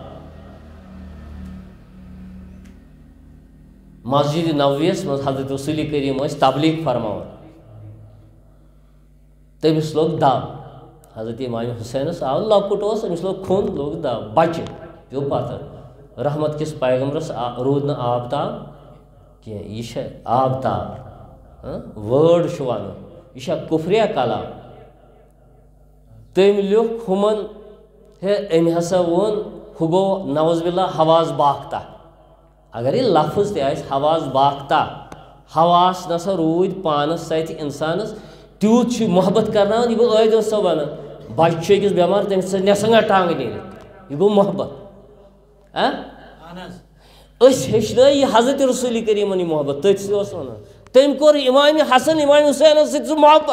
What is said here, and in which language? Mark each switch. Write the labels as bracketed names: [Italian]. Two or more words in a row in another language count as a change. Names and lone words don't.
[Kashmiri] مسجد نبویس مز حضرت رسول کریم تبلیغ فرماوان تمس لوگ دب حضرت امام حسینس آو لۄکُٹ اوس أمس لوگ کھوٚن لوگ دب بچہ پیو پتھر رحمت کس پیغمبرس روٗد نہٕ آب تاب کینٛہہ یہِ چھا آب تاب وٲڈ چھُ ونُن یہِ چھا کُفریا کلام تٔمۍ لیوٚکھ ہُمن ہے أمۍ ہسا ووٚن ہُہ گوٚو نعوذ باللہ حواس باختہ اگر یہ لفظ تہِ آسہِ حواس باختہ حواس نسا روٗدۍ پانس سۭتۍ انسانس تیوٗت چھُ محبت کرناوان یہِ گوٚو عٲدِل صٲب ونان بچہِ چھُ أکِس بٮ۪مار تٔمِس سۭتۍ نٮ۪صٕنٛگا ٹانٛگہٕ نیٖرِتھ یہِ گوٚو محبت أسۍ ہیٚچھنٲے یہِ حضرت رسول کریٖمن یہِ محبت تٔتھۍ سۭتۍ اوس ونان تٔمۍ کوٚر امام حسن امام حسینس سۭتۍ سُہ محبت